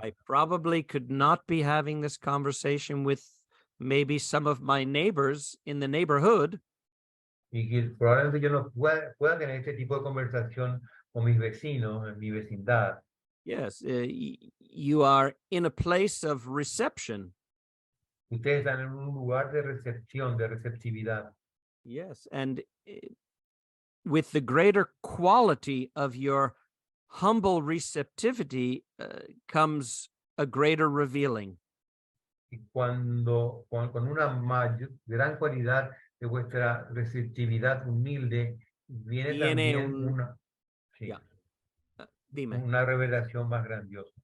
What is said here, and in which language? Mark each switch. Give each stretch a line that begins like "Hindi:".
English: I probably could not be having this conversation with maybe some of my neighbors in the neighborhood.
Spanish: Y que probablemente yo no pueda tener este tipo de conversación con mis vecinos en mi vecindad.
English: Yes, you are in a place of reception.
Spanish: Ustedes están en un lugar de recepción, de receptividad.
English: Yes, and with the greater quality of your humble receptivity comes a greater revealing.
Spanish: Y con una gran cualidad de vuestra receptividad humilde, viene Viene también sí, yeah. Dime. una revelación más grandiosa.